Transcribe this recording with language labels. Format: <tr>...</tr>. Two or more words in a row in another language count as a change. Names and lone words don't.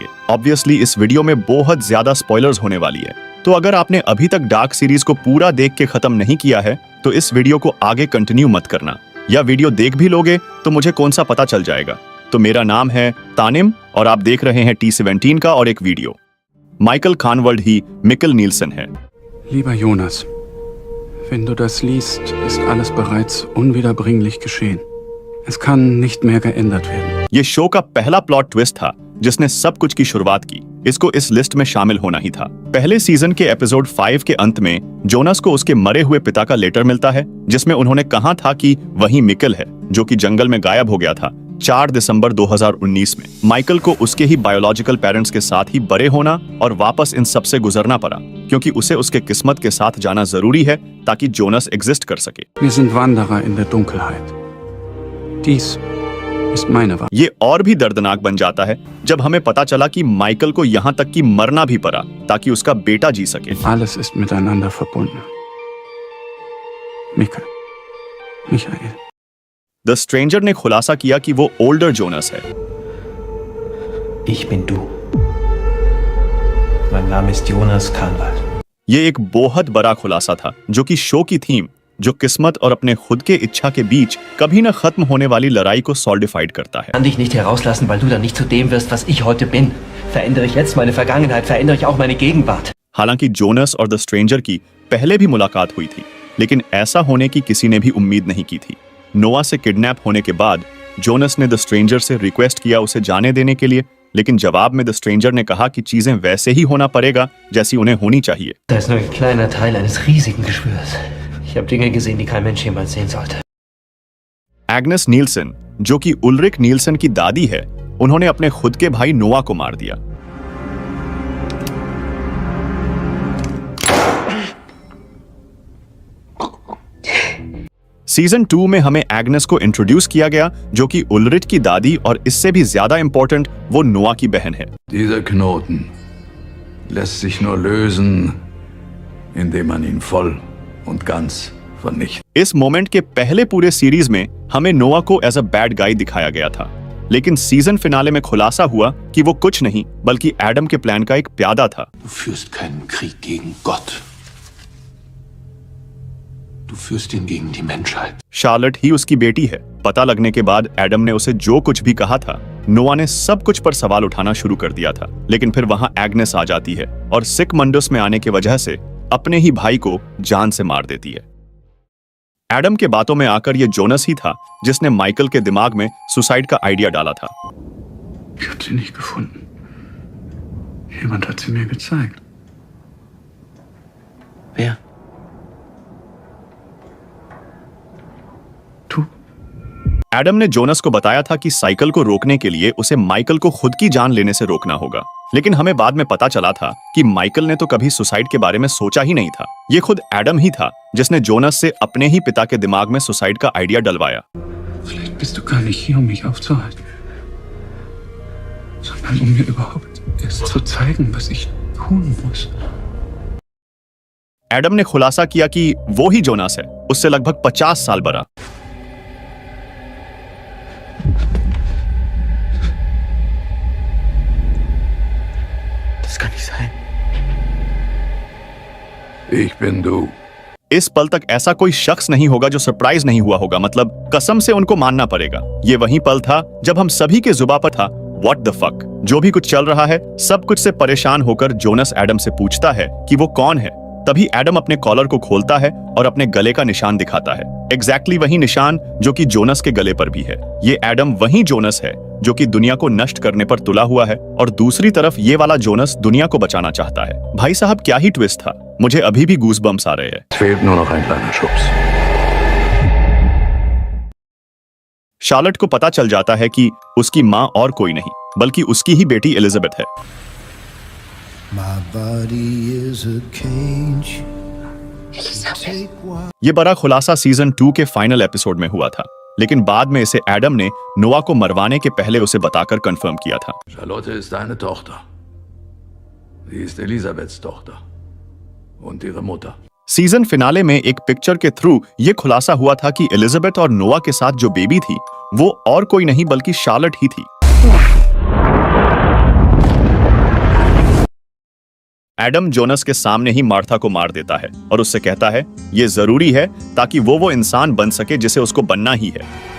<hi>ऑब्वियसली इस वीडियो में बहुत ज्यादा स्पॉयलर्स होने वाली है, तो अगर आपने अभी तक डार्क सीरीज को पूरा देख के खत्म नहीं किया है तो इस वीडियो को आगे कंटिन्यू मत करना, या वीडियो देख भी लोगे तो मुझे कौन सा पता चल जाएगा। तो मेरा नाम है तानिम और आप देख रहे हैं T17 का और एक वीडियो। माइकल कानवर्ड ही मिकल नील्सन है।</hi> <de>Lieber Jonas, wenn du das liest, ist alles bereits unwiederbringlich geschehen. Es kann nicht mehr geändert werden.</de> <hi>ये शो का पहला</hi> <en>plot twist</en> <hi>था जिसने सब कुछ की शुरुआत की। इसको इस लिस्ट में शामिल होना ही था। पहले सीजन के एपिसोड 5 के अंत में जोनस को उसके मरे हुए पिता का लेटर मिलता है जिसमें उन्होंने कहा था कि वही मिकल है जो कि जंगल में गायब हो गया था 4 दिसंबर 2019 में। माइकल को उसके ही</hi> <en>biological parents</en> <hi>के साथ ही बड़े होना और वापस इन सब से गुजरना पड़ा क्योंकि उसे उसके किस्मत के साथ जाना जरूरी है ताकि जोनस एग्जिस्ट कर सके।</hi> <de>Wir sind Wanderer in der Dunkelheit. Dies ist meine Wahl.</de> <hi>ये और भी दर्दनाक बन जाता है जब हमें पता चला कि माइकल को यहाँ तक कि मरना भी पड़ा ताकि उसका बेटा जी सके।</hi> <de>Alles ist miteinander verbunden. Mikkel. Michael.</de> <hi>द स्ट्रेंजर ने खुलासा किया कि वो ओल्डर जोनस है।</hi> <de>Ich bin du. Mein Name ist Jonas Kahnwald.</de> <hi>ये एक बहुत बड़ा खुलासा था जो कि शो की थीम, जो किस्मत और अपने खुद के इच्छा के बीच कभी न खत्म होने वाली लड़ाई को सॉलिडिफाइड करता है।</hi> <de>Ich kann dich nicht herauslassen, weil du dann nicht zu dem wirst, was ich heute bin. Verändere ich jetzt meine Vergangenheit, verändere ich auch meine Gegenwart.</de> <hi>हालांकि जोनस और द स्ट्रेंजर की पहले भी मुलाकात हुई थी, लेकिन ऐसा होने की किसी ने भी उम्मीद नहीं की थी। नोआ से किडनैप होने के बाद जोनस ने द स्ट्रेंजर से रिक्वेस्ट किया उसे जाने देने के लिए, लेकिन जवाब में द स्ट्रेंजर ने कहा कि चीजें वैसे ही होना पड़ेगा जैसी उन्हें होनी चाहिए।</hi> <de>Da ist nur ein kleiner Teil eines riesigen Geschwürs. Ich habe Dinge gesehen, die kein Mensch jemals sehen sollte.</de> <hi>एग्नेस नील्सन, जो कि उल्रिक नील्सन की दादी है, उन्होंने अपने खुद के भाई नोआ को मार दिया। सीजन 2 में हमें एग्नेस को इंट्रोड्यूस किया गया जो कि उल्रिक की दादी और इससे भी ज्यादा इंपॉर्टेंट वो नोआ की बहन है।</hi> <de>Dieser Knoten lässt sich nur lösen, indem man ihn voll und ganz vernichtet.</de> <hi>इस मोमेंट के पहले पूरे सीरीज में हमें नोआ को</hi> <en>as a bad guy</en> <hi>दिखाया गया था, लेकिन</hi> <en>season finale</en> <hi>में खुलासा हुआ कि वो कुछ नहीं बल्कि एडम के प्लान का एक प्यादा था।</hi> <de>Du führst keinen Krieg gegen Gott. Du führst ihn gegen die Menschheit.</de> <hi>शार्लेट ही उसकी बेटी है। पता लगने के बाद एडम ने उसे जो कुछ भी कहा था, नोआ ने सब कुछ पर सवाल उठाना शुरू कर दिया था, लेकिन फिर वहां एग्नेस आ जाती है और सिक मंडस में आने की वजह से अपने ही भाई को जान से मार देती है। एडम के बातों में आकर ये जोनस ही था जिसने माइकल के दिमाग में सुसाइड का आइडिया डाला था।</hi> <de>Ich habe sie nicht gefunden. Jemand hat sie mir gezeigt. Wer? Du.</de> <hi>एडम ने जोनस को बताया था कि साइकिल को रोकने के लिए उसे माइकल को खुद की जान लेने से रोकना होगा, लेकिन हमें बाद में पता चला था कि माइकल ने तो कभी सुसाइड के बारे में सोचा ही नहीं था। ये खुद एडम ही था जिसने जोनस से अपने ही पिता के दिमाग में सुसाइड का आइडिया डलवाया।</hi> <de>Vielleicht bist du gar nicht hier, um mich aufzuhalten, sondern um mir überhaupt erst zu zeigen, was ich tun muss.</de> <hi>एडम ने खुलासा किया कि वो ही जोनस है, उससे लगभग 50 साल बड़ा।</hi> <de>Das kann nicht sein. Ich bin du.</de> <hi>इस पल तक ऐसा कोई शख्स नहीं होगा जो सरप्राइज नहीं हुआ होगा, मतलब कसम से उनको मानना पड़ेगा। ये वही पल था जब हम सभी के जुबान पर था</hi> <en>what the fuck.</en> <hi>जो भी कुछ चल रहा है सब कुछ से परेशान होकर जोनस एडम से पूछता है कि वो कौन है। तभी एडम अपने कॉलर को खोलता है और अपने गले का निशान दिखाता है, एग्जैक्टली वही निशान जो कि जोनस के गले पर भी है। ये एडम वही जोनस है जो कि दुनिया को नष्ट करने पर तुला हुआ है और दूसरी तरफ ये वाला जोनस दुनिया को बचाना चाहता है। भाई साहब क्या ही ट्विस्ट था, मुझे अभी भी गूज बम्स आ रहे हैं।</hi> <de>Es fehlt nur noch ein kleiner Schubs.</de> <hi>शार्लेट को पता चल जाता है कि उसकी माँ और कोई नहीं बल्कि उसकी ही बेटी एलिजाबेथ है।</hi> <en>My body is a cage.</en> <hi>ये बड़ा खुलासा सीजन 2 के</hi> <en>final episode</en> <hi>में हुआ था, लेकिन बाद में इसे एडम ने नोआ को मरवाने के पहले उसे बताकर कंफर्म किया था।</hi> <de>Charlotte ist deine Tochter. Sie ist Elisabeths Tochter. Und ihre Mutter.</de> <en>season finale</en> <hi>में एक पिक्चर के थ्रू ये खुलासा हुआ था कि एलिजाबेथ और नोआ के साथ जो बेबी थी वो और कोई नहीं बल्कि शार्लेट ही थी। एडम जोनस के सामने ही मार्था को मार देता है और उससे कहता है ये जरूरी है ताकि वो इंसान बन सके जिसे उसको बनना ही है।</hi>